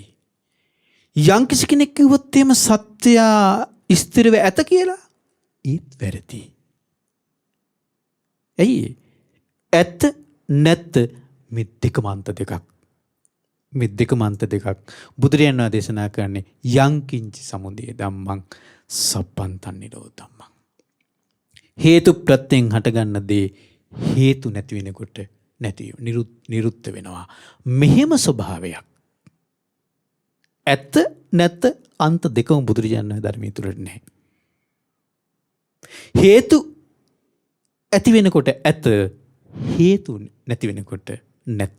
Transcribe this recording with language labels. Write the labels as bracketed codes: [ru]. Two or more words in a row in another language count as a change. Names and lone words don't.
[si] යම් කිසි කෙනෙක් කිව්වොත් එහෙම සත්වයා ස්ථිරව ඇත කියලා ඒත් වැරදි. ඇයි? ඇත්ත නැත්ත මේ දෙකම අන්ත දෙකක්. මේ දෙකම අන්ත දෙකක්. බුදුරජාණන් වහන්සේ දේශනා කරන්නේ [pi] යංකින්ච සමුදය ධම්මං සබ්බන්තං නිරෝධ ධම්මං. [si] හේතු ප්‍රත්‍යයෙන් හටගන්න දේ හේතු නැති වෙනකොට නැති නිරුද්ධ වෙනවා. මෙහෙම ස්වභාවයක්. ඇත්ත නැත්ත අන්ත දෙකම බුදුරජාණන් ධර්මයේ තුල නැහැ. හේතු ඇති වෙනකොට ඇත, හේතු නැති වෙනකොට නැත.